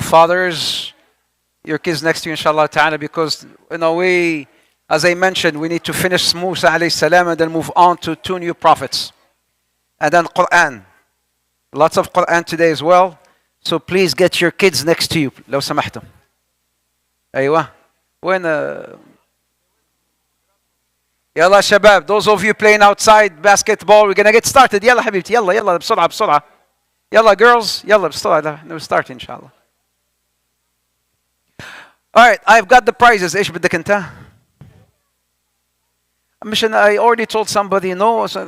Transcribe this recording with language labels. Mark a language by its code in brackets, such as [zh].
[en] Fathers, your kids next to you inshallah ta'ala, because we, as I mentioned, we need to finish Musa alayhi salam and then move on to 2 new prophets. And then Quran. Lots of Quran today as well. So please get your kids next to you. [ar] لو سمحتم. أيوة. وين يلا شباب, [en] those of you playing outside basketball, we're gonna get started. [ar] يلا حبيبتي, يلا بسرعة بسرعة. يلا girls, يلا بسرعة. [en] We'll start inshallah. All right, I've got the prizes. [ar] ايش بدك انت؟ [en] I already told somebody no.